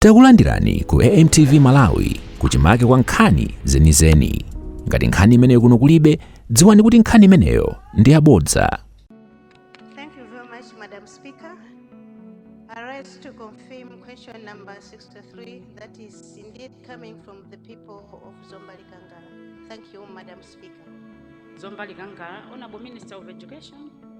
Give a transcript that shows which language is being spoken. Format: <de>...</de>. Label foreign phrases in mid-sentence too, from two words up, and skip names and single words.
<ny>Takulandirani ku AMTV Malawi kuchimake kwa nkhani zenizeni. Ngati nkhani imeneyo kuno kulibe, dziwani kuti nkhani imeneyo ndi yabodza.</ny> <en>Thank you very much, Madam Speaker. I rise to confirm question number 63, that is indeed coming from the people of Zomwe Akambilana. Thank you, Madam Speaker. Zomwe Akambilana, Honorable Minister of Education.</en>